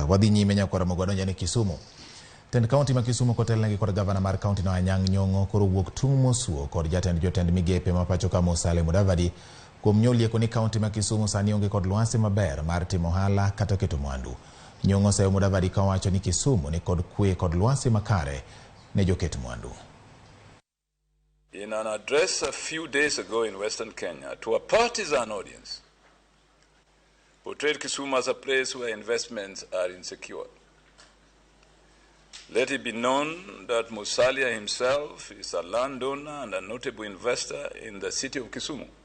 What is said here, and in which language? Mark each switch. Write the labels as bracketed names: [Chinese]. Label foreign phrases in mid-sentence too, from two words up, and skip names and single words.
[Luo (Kenya and Tanzania)] Wadhi nyime nyaka Ramogi donjo ni Kisumu. Tend kaunti ma Kisumu kotelnegi kod gavana mar kaunti no Nyong'o koro owuok tung mosuo kod jotend migepe ma pacho ka Mudavadi kuom nyolieko ni kaunti ma Kisumu sani onge kod lwasi maber mar timo ohala kata keto mwandu. Nyong'o seyo Mudavadi ka wacho ni Kisumu ni kod kwe kod lwasi makare ne joket mwandu. [English] In an address a few days ago in Western Kenya to a partisan audience, portrayed Kisumu as a place where investments are insecure. Let it be known that Musalia himself is a landowner and a notable investor in the city of Kisumu.